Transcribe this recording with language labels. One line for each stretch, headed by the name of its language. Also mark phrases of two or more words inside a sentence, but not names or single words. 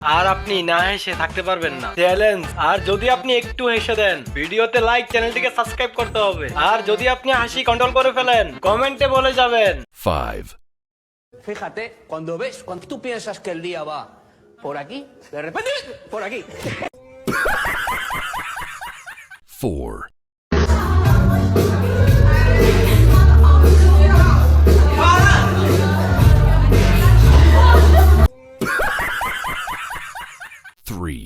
Bangla: আর আপনি না হেসে থাকতে পারবেন না, চ্যালেঞ্জ। আর যদি আপনি একটু হেসে দেন, ভিডিওতে লাইক, চ্যানেলটিকে সাবস্ক্রাইব করতে হবে। আর যদি আপনি হাসি কন্ট্রোল করে ফেলেন, কমেন্টে বলে যাবেন। 5,
Spanish: Fíjate, cuando tú piensas que el día va por aquí, de repente, por aquí.
Bangla: 4, 3,